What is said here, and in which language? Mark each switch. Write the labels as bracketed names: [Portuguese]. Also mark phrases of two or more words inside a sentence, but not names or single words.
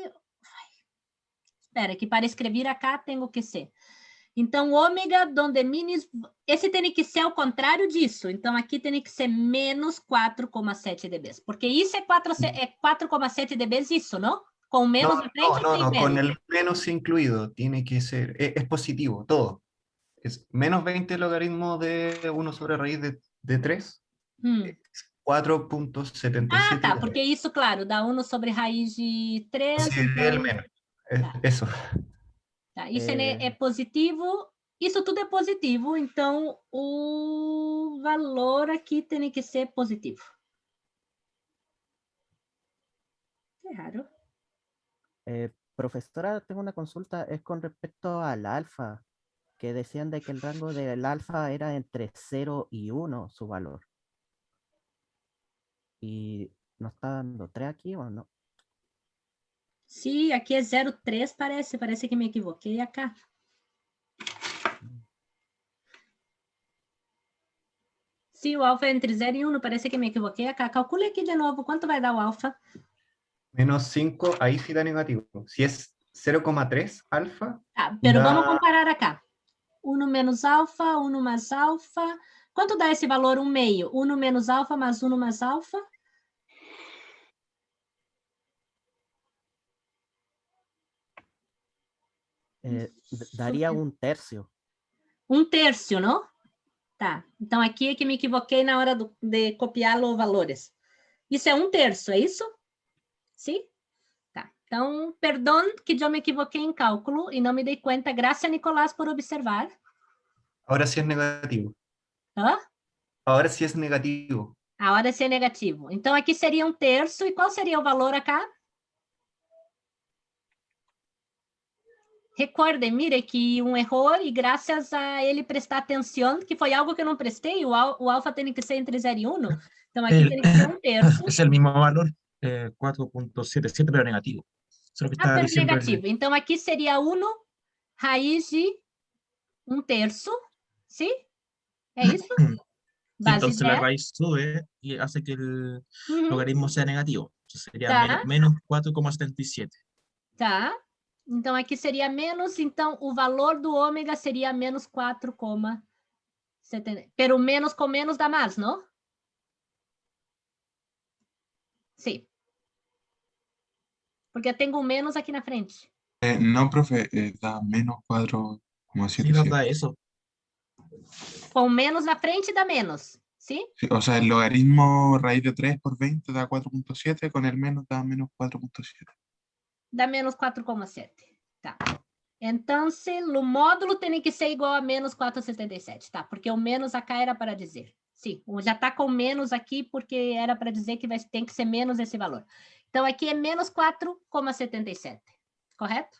[Portuguese] Espera, que para escrever acá tenho que ser. Então, ômega, donde minis... Esse tem que ser ao contrário disso. Então, aqui tem que ser menos 4,7 dB. Porque isso é 4,7 dB, isso, não? Com menos [Spanish] No, [Portuguese] na frente [Spanish] no, [Portuguese] ou sem [Spanish] no, con menos? el menos incluido. Tiene que ser. Es positivo, todo. Es menos 20 logaritmo de 1 sobre raíz de 3. 4.77 [Portuguese] Ah, tá. dB. Porque isso, claro, dá 1 sobre raiz de 3. [Spanish] Sí, [Portuguese] Então... [Spanish] el menos. [Portuguese] Tá. [Spanish] Eso. [Portuguese] Tá. Isso é positivo. Isso tudo é positivo. Então, o valor aqui tem que ser positivo. É raro. [Spanish] Profesora, tengo una consulta, es con respecto al alfa, que decían de que el rango del alfa era entre 0 y 1 su valor. ¿Y nos está dando 3 aquí o no? [Portuguese] Sim, aqui é 0,3, parece que me equivoquei acá. Sim, o alfa é entre 0 e 1, parece que me equivoquei acá. Calcule aqui de novo, quanto vai dar o alfa? [Spanish] Menos 5, ahí sí da negativo. Si es 0,3 alfa, Tá, pero da... [Portuguese] vamos comparar acá. 1 menos alfa, 1 mais alfa. Quanto dá esse valor? 1 meio. 1 menos alfa mais 1 mais alfa? [Spanish] Daría un tercio. [Portuguese] 1 terço, não? Tá, então aqui é que me equivoquei na hora de copiar os valores. Isso é 1 terço, é isso? Sim? Tá, então, perdão que eu me equivoquei em cálculo e não me dei conta. Graças, Nicolás, por observar. [Spanish] Ahora sí es negativo. [Portuguese] Hã? [Spanish] Ahora sí es negativo. [Portuguese] Agora sim é negativo. Então, aqui seria 1 terço. E qual seria o valor acá? Recordem, mire que um erro, e graças a ele prestar atenção, que foi algo que eu não prestei, o alfa tem que ser entre 0 e 1. Então, aqui tem que ser 1 terço. [Spanish] Es el mismo valor, 4.77, pero negativo. Eso es lo que Ah, estaba pero diciendo. negativo. [Portuguese] Então, aqui seria 1 raiz de 1 terço. Sim? É isso? [Spanish] Y Base entonces la 10. raíz sube y hace que el Uhum. logaritmo sea negativo. Entonces sería [Portuguese] Tá. [Spanish] menos 4,77. [Portuguese] Tá. Então, aqui seria menos. Então, o valor do ômega seria menos 4,70. Pero menos com menos dá mais, não? Sim. Porque eu tenho um menos aqui na frente. [Spanish] No, profe, da menos Sí, nos 4,77. da eso. [Portuguese] Com menos na frente dá menos. Sim? [Spanish] Sí, o sea, el logaritmo raíz de 3 por 20 da 4.7, con el menos da menos 4.7. [Portuguese] Dá menos 4,7. Tá. Então, o módulo tem que ser igual a menos 4,77, tá? Porque o menos acá era para dizer. Sim, já está com menos aqui, porque era para dizer que tem que ser menos esse valor. Então, aqui é menos 4,77, correto?